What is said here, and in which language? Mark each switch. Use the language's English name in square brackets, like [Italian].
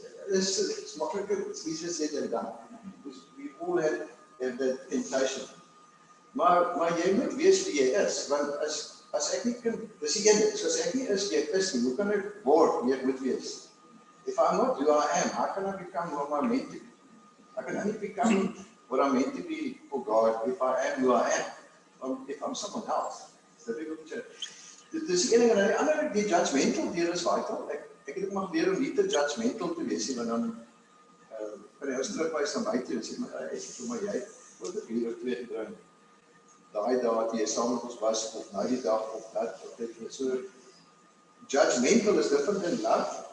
[Afrikaans] Dit is makliker, [English] it's easier said than done. We all have that temptation. [Afrikaans] Maar jy moet weet wie jy is, want as ek nie kan, dis die ene, so as ek nie is wie ek is nie, hoe kan ek word wie ek moet wees? [English] If I'm not who I am, how can I become what I'm meant to be? I can only become what I'm meant to be for God if I am who I am. If I'm someone else, it's difficult to change. [Afrikaans] Dis die ene en die ander, die judgmental deel is vital. Ek het ook maar geleer om nie te judgmental te wees nie, want dan kan jy ons terugwys na my toe en sê, maar jy het 'n uur of 2 gedrink. Daai dag wat jy saam met ons was, of nou die dag, of dat, of dit. [English] So, judgmental is different than love.